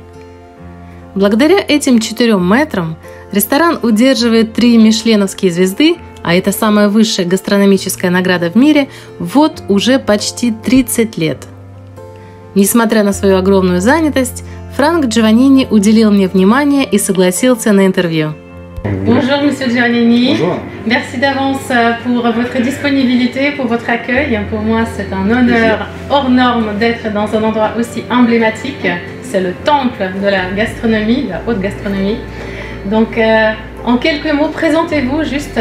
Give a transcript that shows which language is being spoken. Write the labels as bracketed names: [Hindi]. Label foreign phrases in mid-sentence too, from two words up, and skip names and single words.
[Russian] Благодаря этим 4 мэтрам ресторан удерживает 3 мишленовские звезды, а это самая высшая гастрономическая награда в мире, вот уже почти 30 лет. Несмотря на свою огромную занятость, Франк Джованнини уделил мне внимание и согласился на интервью. [French] Bonjour, monsieur Giovannini. Bonjour. Merci d'avance pour votre disponibilité, pour votre accueil. Pour moi, c'est un honneur hors norme d'être dans un endroit aussi emblématique. C'est le temple de la gastronomie, de la haute gastronomie. Donc, en quelques mots, présentez-vous juste.